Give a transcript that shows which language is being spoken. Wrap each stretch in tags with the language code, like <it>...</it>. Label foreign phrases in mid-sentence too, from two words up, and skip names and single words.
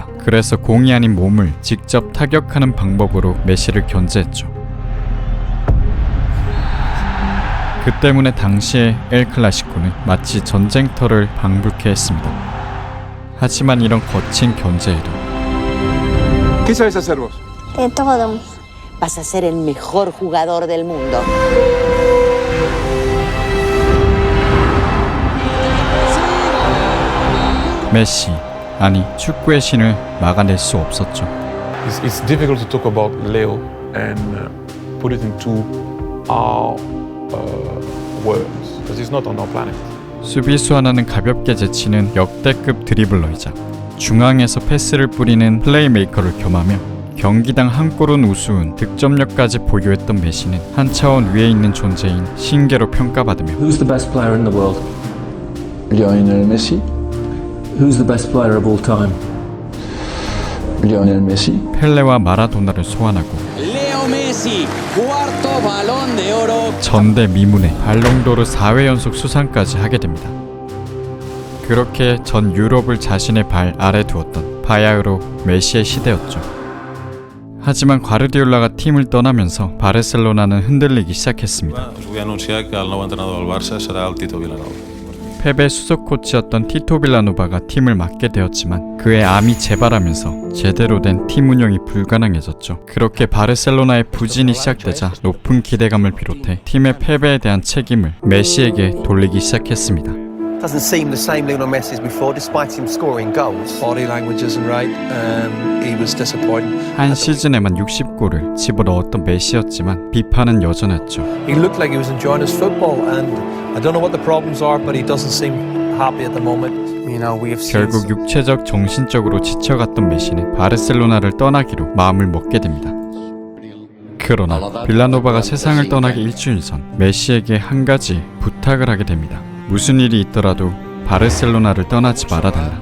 <ko>그래서 공이 아닌 몸을 직접 타격하는 방법으로 메시를 견제했죠. 그 때문에 당시의 엘 클라시코는 마치 전쟁터를 방불케 했습니다. 하지만 이런 거친 견제에도</ko> <es>¿Qué sabes hacer vos? De todo. Vas a ser el mejor jugador del mundo.</es> <ko>메시, 아니 축구의 신을 막아낼 수 없었죠.</ko> <en>It's difficult to talk about Leo and put it into our words because he's not on our planet.</en> <ko>수비수 하나는 가볍게 제치는 역대급 드리블러이자 중앙에서 패스를 뿌리는 플레이메이커를 겸하며 경기당 한 골은 우스운 득점력까지 보유했던 메시는 한 차원 위에 있는 존재인 신계로 평가받으며</ko> <en>Who's the best player in the world? Lionel Messi. Who's the best player of all time? Lionel Messi.</en> <ko>펠레와 마라도나를 소환하고</ko> <es>Leo Messi, cuarto balón de oro.</es> <ko>전대미문의 발롱도르 4회 연속 수상까지 하게 됩니다. 그렇게 전 유럽을 자신의 발 아래 두었던 바야흐로 메시의 시대였죠. 하지만 과르디올라가 팀을 떠나면서 바르셀로나는 흔들리기 시작했습니다. 페베 수석 코치였던 티토 빌라노바가 팀을 맡게 되었지만 그의 암이 재발하면서 제대로 된 팀 운영이 불가능해졌죠. 그렇게 바르셀로나의 부진이 시작되자 높은 기대감을 비롯해 팀의 패배에 대한 책임을 메시에게 돌리기 시작했습니다.</ko> <en>Doesn't seem the same Lionel Messi as before, despite him scoring goals. Body language isn't right. He was disappointing.</en> <ko>한 시즌에만 60골을 집어넣었던 메시였지만 비판은 여전했죠.</ko> <en>He looked like he was enjoying his football, and I don't know what the problems are, but he doesn't seem happy at the moment. You know, we have seen.</en> <ko>결국 육체적, 정신적으로 지쳐갔던 메시는 바르셀로나를 떠나기로 마음을 먹게 됩니다. 그러나 빌라노바가 세상을 떠나기 일주일 전 메시에게 한 가지 부탁을 하게 됩니다. 무슨 일이 있더라도 바르셀로나를 떠나지 말아달라.</ko>